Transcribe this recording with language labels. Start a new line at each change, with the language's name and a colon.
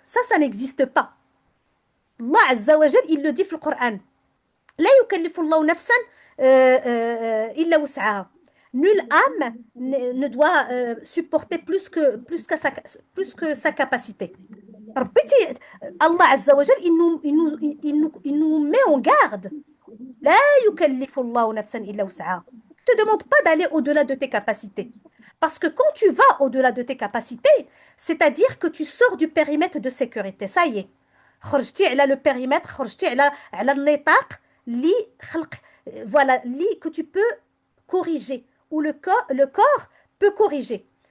French: Ça n'existe pas. Allah Azza wa Jal, il le dit dans le Coran.
Arabic: لا يكلف الله نفسا إلا وسعها.
French: Nulle âme ne doit supporter plus que sa capacité. ربيتي Allah Azza wa Jal, il nous met en garde.
Arabic: لا يكلف الله نفسا إلا وسعها.
French: Ne te demande pas d'aller au-delà de tes capacités. Parce que quand tu vas au-delà de tes capacités, c'est-à-dire que tu sors du périmètre de sécurité. Ça y est.
Arabic: خرجتي على
French: le périmètre,
Arabic: خرجتي على النطاق اللي خلق,
French: voilà, que tu peux corriger, où le corps peut corriger.